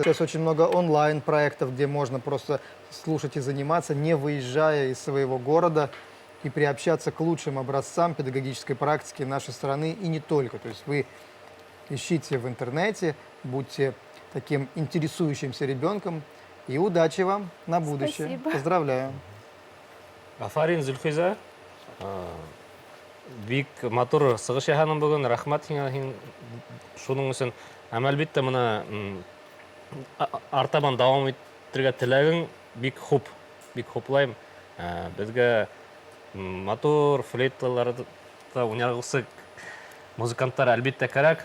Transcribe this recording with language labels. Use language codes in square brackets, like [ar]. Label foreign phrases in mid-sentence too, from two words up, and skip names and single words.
[ru] Сейчас очень много онлайн-проектов, где можно просто слушать и заниматься, не выезжая из своего города, и приобщаться к лучшим образцам педагогической практики нашей страны и не только. То есть вы ищите в интернете, будьте таким интересующимся ребенком, и удачи вам на будущее. Спасибо. Поздравляю. [ba] Афарин Зульхиза. Бик матур сығыш яһаның бүген, рахмат һиңа шуның өсөн. Һәм әлбиттә моны артабан дәвам иттерергә теләгең бик хуплайм. Безгә матур флейталарда уйнаргысы музыканттар әлбиттә кирәк.